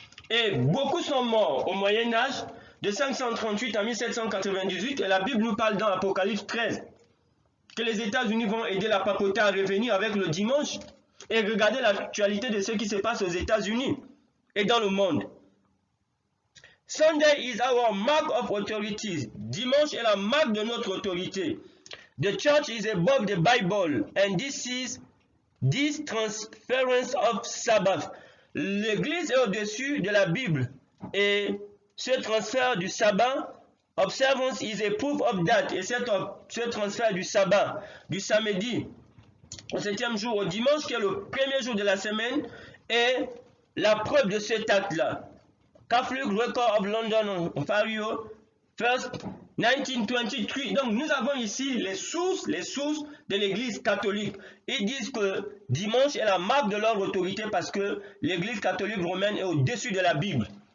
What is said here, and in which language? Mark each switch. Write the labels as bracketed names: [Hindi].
[French] Et beaucoup sont morts au Moyen-Âge, de 538 à 1798. Et la Bible nous parle dans Apocalypse 13 que les États-Unis vont aider la papauté à revenir avec le dimanche. Et regardez l'actualité de ce qui se passe aux États-Unis et dans le monde. [English] Sunday is our mark of authority. [French] Dimanche est la marque de notre autorité. [English] The church is above the Bible, and this is this transference of Sabbath. [French] L'Église est au-dessus de la Bible, et ce transfert du sabbat, [English] observance is a proof of that. [French] Et ce transfert du sabbat, du samedi au 7e jour au dimanche, qui est le 1er jour de la semaine, est la preuve de cet acte-là. [English] Catholic Record of London, Ontario, 1st 1923. [French] Donc nous avons ici les sources de l'Église catholique. Ils disent que dimanche est la marque de leur autorité parce que l'Église catholique romaine est au-dessus de la Bible.